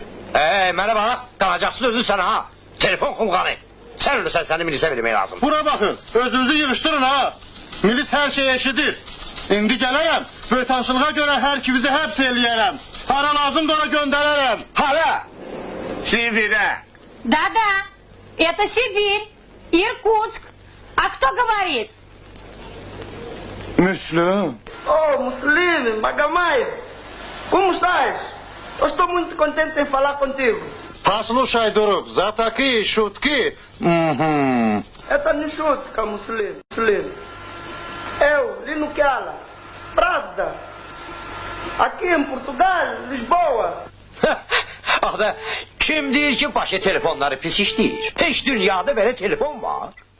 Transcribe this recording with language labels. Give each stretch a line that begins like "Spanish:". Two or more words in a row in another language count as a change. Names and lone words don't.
Azerbaijani: Mənə bax, qalacaqsın özün sənə ha. Telefon xulğanı. Sən ölürsən, səni milisə vermək lazım. Bura baxın, özünüzü yığışdırın ha. Milis hər şeyi eşidir. İndi gələyəm, böytaşılığa görə hər ikinizi həbs eləyərəm. Hara lazım da ona göndərərəm. Hara? Sibirə.
Russian: Да-да, это Сибирь, Иркутск. А кто говорит? Müslüm.
Portuguese: Oh, Muslim, Magamaia, como estás? Eu estou muito contente em falar contigo.
Russian: Послушай, друг, за такие шутки... Это не шутка, Muslim.
Portuguese: Eu, Lino Kiala, Pravda, aqui em Portugal, Lisboa.
Azerbaijani: Axı, kim deyir ki, başı telefonları pis işləyir? Heç dünyada belə telefon var.